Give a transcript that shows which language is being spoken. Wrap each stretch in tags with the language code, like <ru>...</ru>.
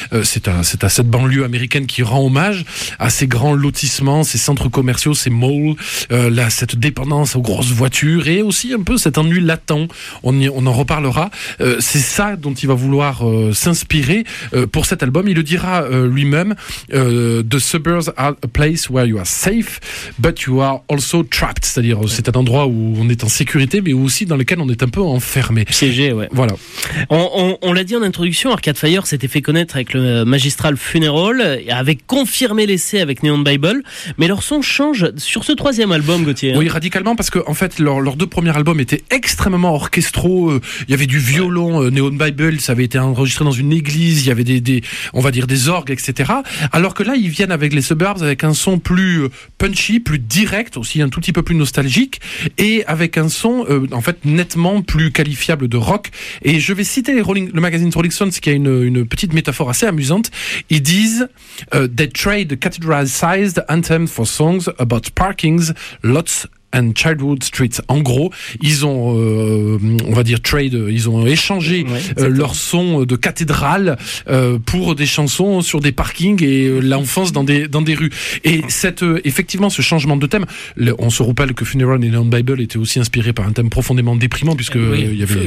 <fr>C'est à cette banlieue américaine qui rend hommage, à ses grands lotissements, ses centres commerciaux, ses malls, cette dépendance aux grosses voitures et aussi un peu cet ennui latent. On en reparlera. C'est ça dont il va vouloir s'inspirer pour cet album. Il le dira lui-même:</fr> <en>The suburbs are a place where you are safe, but you are also trapped.</en> <fr>C'est-à-dire, c'est un endroit où on est en sécurité, mais aussi dans lequel on est un peu enfermé. Piégé, ouais. Voilà. On l'a dit en introduction, Arcade Fire s'était fait connaître avec le magistral Funeral, et avait confirmé l'essai avec Neon Bible. Mais leur son change sur ce troisième album, Gauthier. Oui, radicalement, parce que, en fait, leurs deux premiers albums étaient extrêmement orchestrés. Il y avait du violon, Neon Bible, ça avait été enregistré dans une église, il y avait on va dire des orgues, etc. Alors que là, ils viennent avec les Suburbs, avec un son plus punchy, plus direct, aussi un tout petit peu plus nostalgique, et avec un son, en fait, nettement plus qualifiable de rock. Et je vais citer le magazine Rolling Stones, qui a une petite métaphore assez amusante. Ils disent:</fr> <en>They trade cathedral-sized anthems for songs about parkings, lots and childhood streets.</en> <fr>En gros, ils ont, on va dire, ils ont échangé leur son de cathédrale pour des chansons sur des parkings et l'enfance dans des rues. Et effectivement, ce changement de thème, on se rappelle que Funeral et Neon Bible étaient aussi inspirés par un thème profondément déprimant, puisque il y avait,</fr>